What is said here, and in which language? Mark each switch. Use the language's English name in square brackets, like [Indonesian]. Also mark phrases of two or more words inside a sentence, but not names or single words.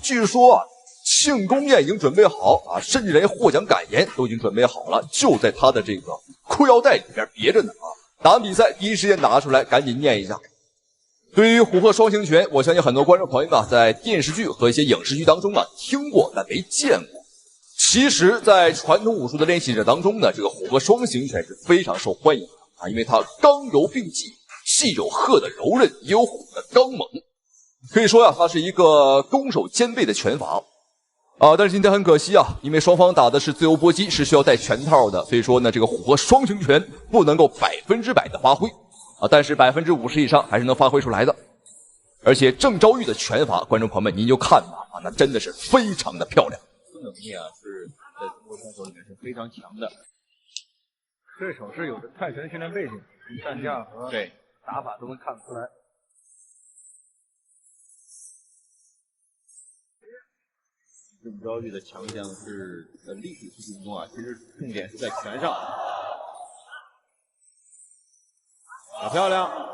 [Chinese] 據說慶功宴已經準備好甚至連獲獎感言都已經準備好了，就在他的這個褲腰帶裡邊別着呢打完比賽第一時間拿出來趕緊念一下。對於虎鶴雙形拳，我相信很多觀眾朋友們在電視劇和一些影視劇當中聽過但沒見過。其實在傳統武術的練習者當中呢，這個虎鶴雙形拳是非常受歡迎的因為它剛柔並濟，既有鶴的柔韌，也有虎的剛猛，可以說它是一個攻守兼備的拳法但是今天很可惜因為雙方打的是自由搏擊，是需要戴拳套的，所以說呢，這個虎鶴雙形拳不能夠100%的發揮但是50%以上還是能發揮出來的。而且鄭昭玉的拳法，觀眾朋友們您就看吧那真的是非常的漂亮。能力是在中國選手裡面是非常強的。對手是有着泰拳訓練背景，戰架和打法都能看得出來。鄭昭玉的強項是在立體式運動其實重點是在拳上。打漂亮！